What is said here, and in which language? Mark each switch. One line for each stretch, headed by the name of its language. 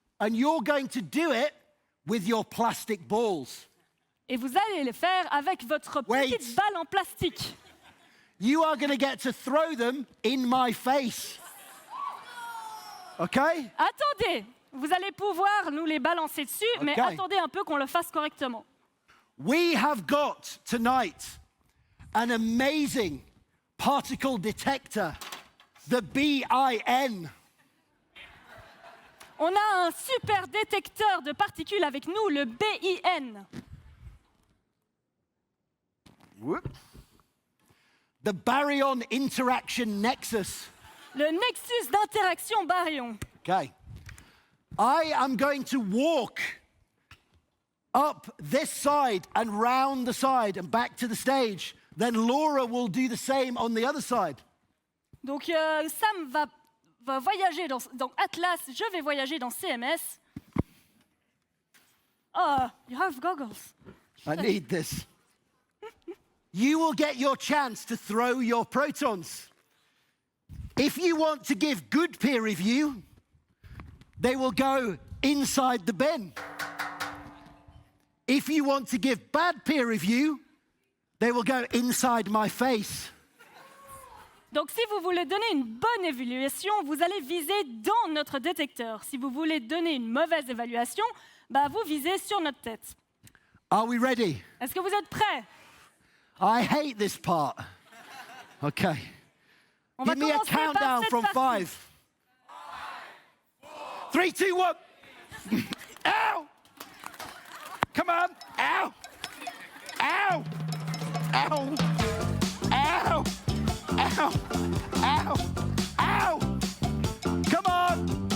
English: And you're going to do it with your plastic balls.
French: Et vous allez le faire avec votre petite balle en plastique.
English: You are going to get to throw them in my face. Okay?
French: Attendez, vous allez pouvoir nous les balancer dessus, mais attendez un peu qu'on le fasse correctement.
English: We have got tonight an amazing particle detector, the BIN.
French: On a un super détecteur de particules avec nous, le BIN.
English: Whoop. The baryon interaction nexus.
French: Le nexus d'interaction baryon.
English: Okay. I am going to walk up this side and round the side and back to the stage. Then Laura will do the same on the other side.
French: Donc Sam va voyager dans Atlas, je vais voyager dans CMS.
English: Oh, you have goggles. I need this. You will get your chance to throw your protons. If you want to give good peer review, they will go inside the bin. If you want to give bad peer review, they will go inside my face.
French: Donc si vous voulez donner une bonne évaluation, vous allez viser dans notre détecteur. Si vous voulez donner une mauvaise évaluation, vous visez sur notre tête.
English: Are we ready?
French: Est-ce que vous êtes prêts?
English: I hate this part. Okay. Give me a countdown from 5. 3, 2, 1. Ow! Come on. Ow! Ow! Ow! Ow! Ow! Ow! Ow! Come on!